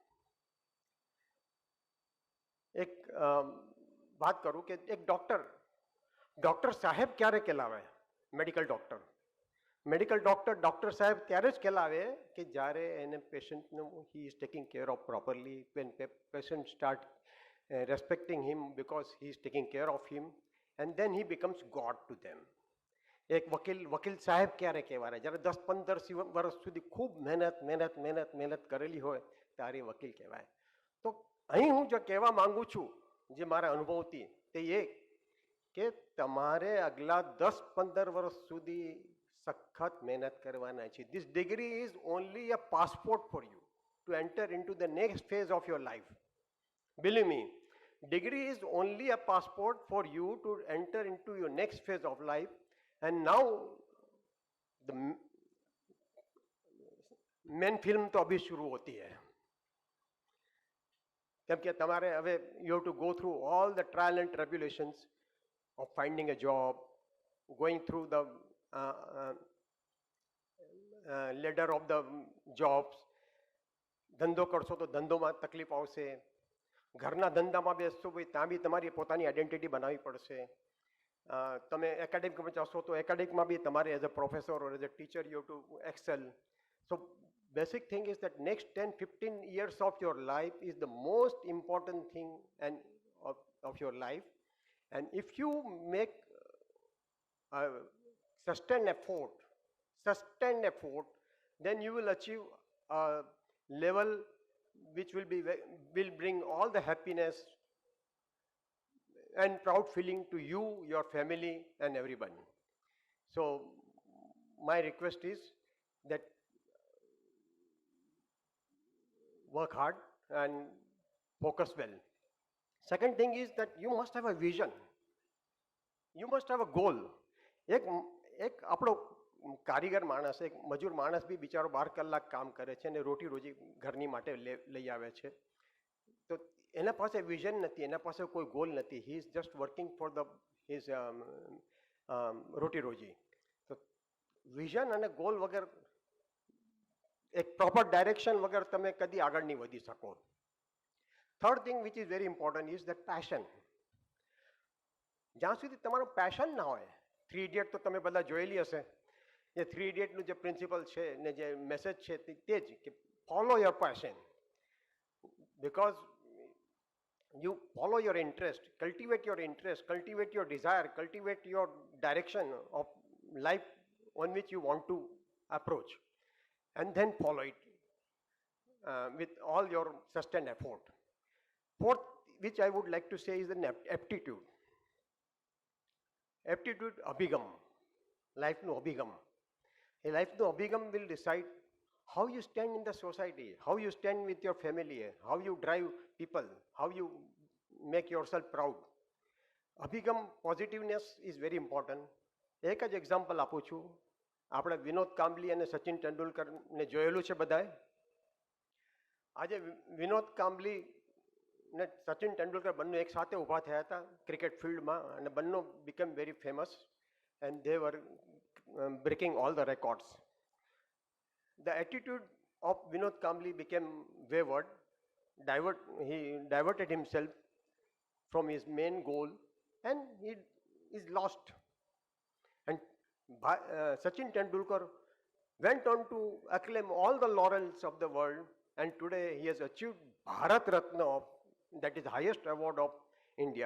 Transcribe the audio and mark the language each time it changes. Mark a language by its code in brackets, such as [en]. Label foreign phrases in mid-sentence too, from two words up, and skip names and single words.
[gu] એક વાત કરું કે એક ડૉક્ટર સાહેબ ક્યારે કહેલાવે? મેડિકલ ડૉક્ટર સાહેબ ત્યારે જ કહેલાવે કે જ્યારે એને પેશન્ટનું [en] he is taking care of properly, when patient start respecting him because he is taking care of him, and then he becomes God to them. [gu] એક વકીલ સાહેબ ક્યારે કહેવાય? જ્યારે 10-15 વર્ષ સુધી ખૂબ મહેનત કરેલી હોય ત્યારે વકીલ કહેવાય. તો અહીં હું જો કહેવા માંગુ છું, જે મારા અનુભવથી, તે એ કે તમારે આગલા 10-15 વર્ષ સુધી સખત મહેનત કરવાના છે. [en] this degree is only a passport for you to enter into the next phase of your life. Believe me, degree is only a passport for you to enter into your next phase of life. And now the main film [hi] तो अभी शुरू होती है, क्योंकि तुम्हारे अवे [en] you have to go through all the trial and tribulations of finding a job, going through the ladder of the jobs. [gu] ધંધો કરશો તો ધંધોમાં તકલીફ આવશે, ઘરના ધંધામાં બેસશો ભાઈ ત્યાં બી તમારી પોતાની આઈડેન્ટિટી બનાવવી પડશે. તમે એકેડેમિકમાં જશો તો એકેડેમિકમાં બી તમારે [en] as a professor or as a teacher you have to excel. સો basic thing is that next 10-15 years of your life is the most important thing and of your life. And if you make sustained effort, then you will achieve a level which will bring all the happiness and proud feeling to you, your family, and everyone. So my request is that work hard and focus well. Second thing is that you must have a vision. You must have a goal. [gu] એક આપણો કારીગર માણસ, એક મજૂર માણસ બી બિચારો 12 કલાક કામ કરે છે અને રોટી રોજી ઘરની માટે લઈ આવે છે. તો એના પાસે વિઝન નથી, એના પાસે કોઈ ગોલ નથી. [en] he is just working for his [gu] રોટી રોજી. તો વિઝન અને ગોલ વગર, એક [en] proper direction [gu] વગર તમે કદી આગળ નહીં વધી શકો. [en] third thing which is very important is the passion. [gu] જ્યાં સુધી તમારું પેશન ના હોય, 3 ઇડિયટ તો તમે બધા જોયેલી હશે. એ 3 ઇડિયટનું જે પ્રિન્સિપલ છે ને જે મેસેજ છે તે જ કે [en] follow your passion, because you follow your interest, cultivate your desire, cultivate your direction of life on which you want to approach, and then follow it with all your sustained effort. Fourth, which I would like to say, is an aptitude. [gu] Abhigam, lifeનું અભિગમ. એ લાઈફનું અભિગમ [en] will decide how you stand in the society, how you stand with your family, how you drive people, how you make yourself proud. અભિગમ, positiveness is very important. [gu] એક જ એક્ઝામ્પલ આપું છું. આપણે વિનોદ કાંબલી અને સચિન તેંડુલકરને જોયેલું છે બધાએ. આજે વિનોદ કાંબલી ને સચિન તેંડુલકર બંને એક સાથે ઊભા થયા હતા [en] cricket fieldમાં [gu] અને બંને [en] became very famous and they were breaking all the records. The attitude of Vinod Kambli became wayward, he diverted himself from his main goal and he is lost. And Sachin Tendulkar went on to acclaim all the laurels of the world and today he has achieved Bharat Ratna, that is the highest award of India.